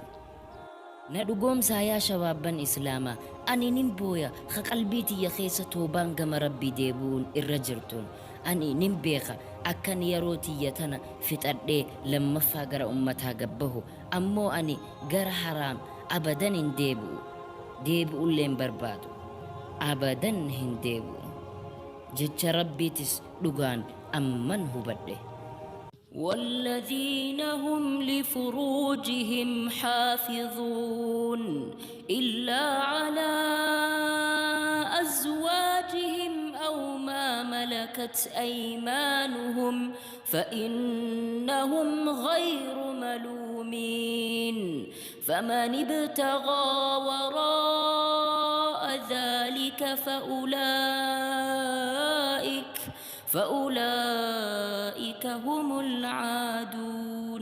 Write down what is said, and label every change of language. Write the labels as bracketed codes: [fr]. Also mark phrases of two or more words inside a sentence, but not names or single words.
[om] Na dhugoomsaa yaa shabaabban islaamaa ani nin booya ka qalbii tiyya keessa toobaan gama rabbii deebuun irra jirtuun ani nin beeka akkan yeroo tiyya tana fixadhee lammaffaa gara ummataa gabbahu ammoo ani gara haraam abadan hin deebi'ulleen barbaadu abadan hin deebi'u jecha rabbiitis dhugaan amman hubadhe. [ar] والذين هم لفروجهم حافظون إلا على أزواجهم أو ما ملكت أيمانهم فإنهم غير ملومين فمن ابتغى وراء ذلك فأولئك هم العادون.